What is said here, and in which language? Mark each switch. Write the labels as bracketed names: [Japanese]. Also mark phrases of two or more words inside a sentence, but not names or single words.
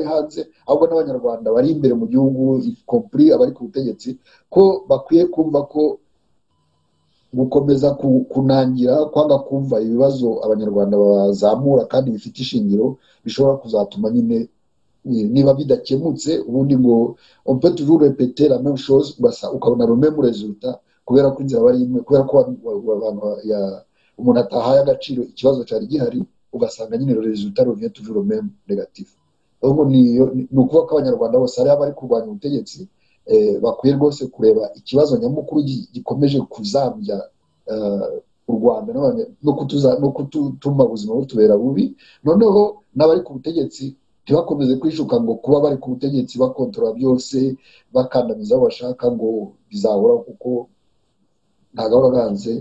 [Kinyarwanda] hanze, ahubwo n'abanyarwanda bari imbere mu gihugu compris abari ku butegetsi, ko bakwiye kumva ko gukomeza kunangira kwanga kumva ibibazo abanyarwanda bazamura kandi bifite ishingiro bishobora kuzatuma nyine niba bidakemutse ubundi ngo [French] on peut toujours répéter la même chose, [Kinyarwanda] ukabona [French] le même résultat, [Kinyarwanda] kubera ko inzira bari imwe, kubera ko umuntu atahaye agaciro ikibazo cyari gihari, ugasanga nyine [French] le résultat revient toujours le même négatif. [Kinyarwanda] donc ni ukuvuga ko abanyarwanda bose ari abari kurwanya ubutegetsi bakwiye rwose kureba ikibazo nyamukuru gikomeje kuzambya u Rwanda no kutuma ubuzima butubera bubi. noneho n'abari ku butegetsi ntibakomeze kwishuka ngo kuba bari ku butegetsi bakontorora byose, bakandamiza aho bashaka ngo bizahora, kuko ntagahora ganze.